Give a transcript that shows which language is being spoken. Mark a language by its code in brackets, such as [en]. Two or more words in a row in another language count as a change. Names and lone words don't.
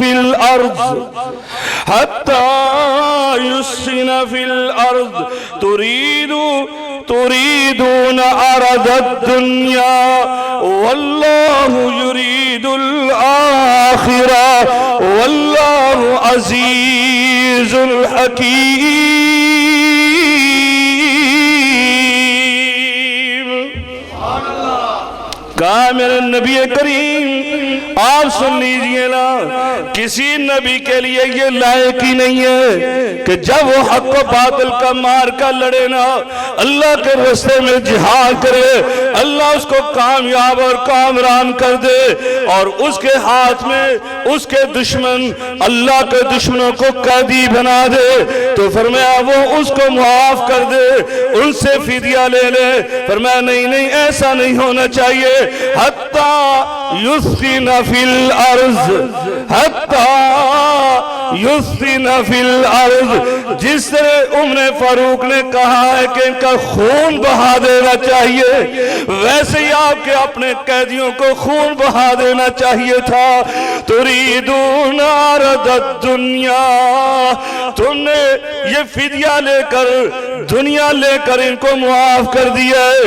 [ar] في الأرض تريدون عرض الدنيا والله يريد الآخرة والله عزيز حكيم۔ [ur] کہا میرے نبی کریم آپ سن لیجئے نا، کسی نبی کے لیے یہ لائق ہی نہیں ہے کہ جب وہ حق و باطل کا مارکا لڑے نا، اللہ کے راستے میں جہاد کرے، اللہ اس کو کامیاب اور کامران کر دے، اور اس کے ہاتھ میں اس کے دشمن اللہ کے دشمنوں کو قیدی بنا دے تو فرمایا وہ اس کو معاف کر دے، ان سے فدیہ لے لے۔ فرمایا نہیں نہیں، ایسا نہیں ہونا چاہیے، [ar] حتی یسخن فی الارض، حتی یسخن فی الارض، [ur] جس طرح عمر فاروق نے کہا ہے کہ ان کا خون بہا دینا چاہیے، ویسے ہی آپ کے اپنے قیدیوں کو خون بہا دینا چاہیے تھا۔ [ar] تریدون عرض الدنیا، [ur] تم نے یہ فدیہ لے کر دنیا لے کر ان کو معاف کر دیا ہے۔